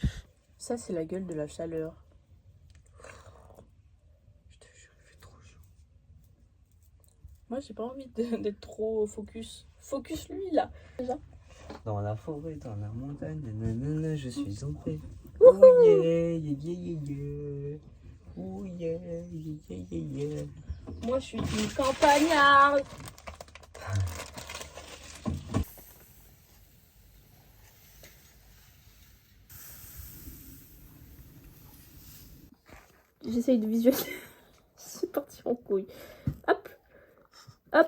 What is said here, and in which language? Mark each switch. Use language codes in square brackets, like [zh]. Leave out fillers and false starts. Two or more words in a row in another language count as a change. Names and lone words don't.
[fr] Ça, c'est la gueule de la chaleur. Je te jure, il fait trop chaud. Moi, j'ai pas envie d'être trop focus. Focus lui, là. Déjà. Dans la forêt, dans la montagne, nanana, je suis en paix. [en] Oh yeah, yeah, yeah, yeah, yeah. Oh yeah, yeah, yeah, yeah, yeah. [fr] Moi, je suis une campagnarde. J'essaye de visualiser. C'est parti en couille. Hop. Hop.